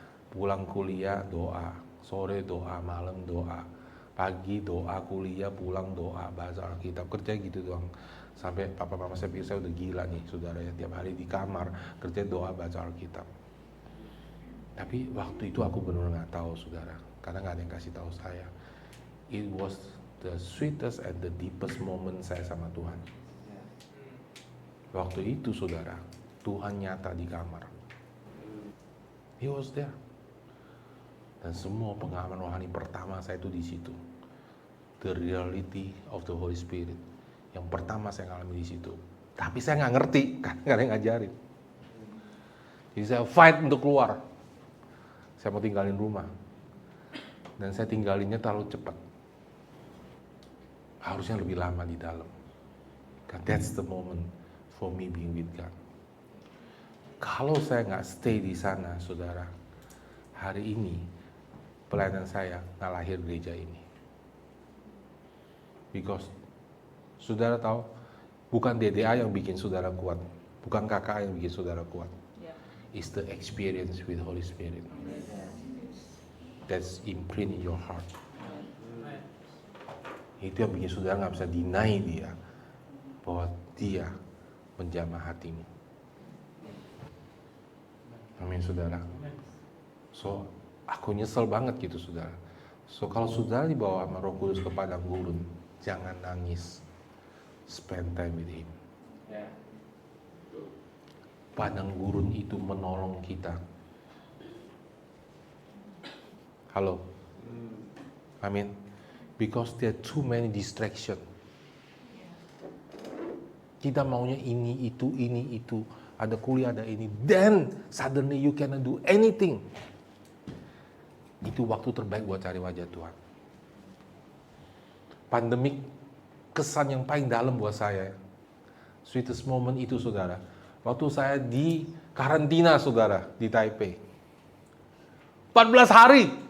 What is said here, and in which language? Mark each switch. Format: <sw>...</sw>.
<id>Pulang kuliah doa, sore doa, malam doa, pagi doa, kuliah, pulang doa, baca Alkitab, kerja gitu doang. Sampai papa mama saya pikir saya udah gila nih saudara ya, tiap hari di kamar kerja doa, baca Alkitab. Tapi waktu itu aku benar-benar nggak tahu saudara, karena nggak ada yang kasih tahu saya.</id> <en>It was the sweetest and the deepest moment</en> <id>saya sama Tuhan. Waktu itu saudara, Tuhan nyata di kamar.</id> <en>He was there.</en> <id>Dan semua pengalaman rohani pertama saya itu di situ.</id> <en>The reality of the Holy Spirit.</en> <id>Yang pertama saya ngalami di situ. Tapi saya nggak ngerti, karena nggak ada yang ngajarin. Jadi saya fight untuk keluar. Saya mau tinggalin rumah. Dan saya tinggalinnya terlalu cepat. Harusnya lebih lama di dalam.</id> <en>Because that's the moment for me being with God.</en> <id>Kalau saya nggak stay di sana, saudara, hari ini pelayanan saya nggak lahir gereja ini. Because saudara tahu, bukan DDA yang bikin saudara kuat, bukan KKA yang bikin saudara kuat.</id> <en>It's the experience with Holy Spirit that's imprint in your heart.</en> <id>Itu yang bikin saudara nggak bisa deny dia, bahwa dia menjamah hatimu. Amin saudara. So aku nyesel banget gitu saudara. So kalau saudara dibawa sama Roh Kudus ke padang gurun, jangan nangis.</id> <en>Spend time with Him.</en> <id>Padang gurun itu menolong kita. Halo. Amin.</id> <en>Because there are too many distraction.</en> <id>Kita maunya ini itu, ada kuliah, ada ini.</id> <en>Then suddenly you cannot do anything.</en> <id>Itu waktu terbaik buat cari wajah Tuhan. Pandemik, kesan yang paling dalam buat saya.</id> <en>Sweetest moment</en> <id>itu saudara. Waktu saya di karantina saudara, di Taipei. 14 hari.</id>